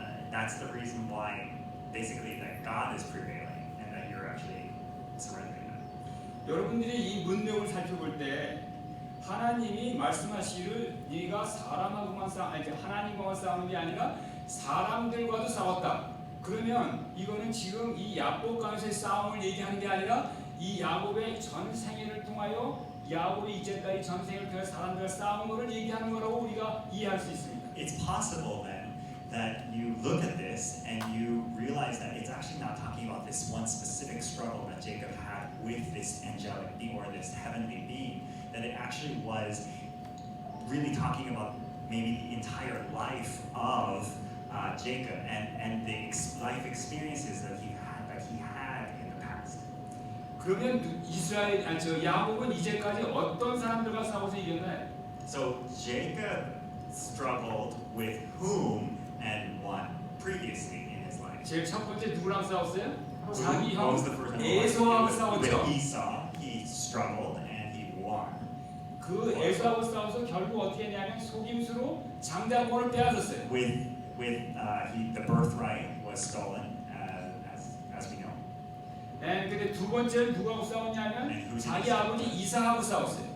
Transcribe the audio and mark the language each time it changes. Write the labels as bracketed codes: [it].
[en] That's the reason why, basically, that God is prevailing and that you're actually surrendering them. [ko] 여러분들이 이 문맥을 살펴볼 때 하나님이 말씀하시기를 네가 하나님과만 싸우는 게 아니라 사람들과도 싸웠다. 그러면 이거는 지금 이 야복강에서의 싸움을 얘기하는 게 아니라 이 야곱의 전생애를 통하여 야곱이 이제까지 전생을 통해 사람들과 싸운 것을 얘기하는 거라고 우리가 이해할 수 있습니다. [en] It's possible then that you look at this and you realize that it's actually not talking about this one specific struggle that Jacob had with this angelic being or this heavenly being, that it actually was really talking about maybe the entire life of Jacob and the life experiences that he had in the past. [ko] 그러면 야곱은 이제까지 어떤 사람들과 싸워서 이겼나요? [en] So Jacob struggled with whom and won previously in his life. [ko] 제일 첫 번째 누구랑 싸웠어요? 자기 형 [en] was the first one? [ko] 에서하고 [en] With [ko] 싸웠죠. [en] Esau, he struggled and he won. [ko] 그 에서하고 싸워서 결국 어떻게 했냐면 속임수로 장자권을 빼앗았어요. [en] The birthright was stolen, as we know. [ko] 근데 두 번째는 누구하고 싸웠냐면 자기 아버지 이삭하고 싸웠어요.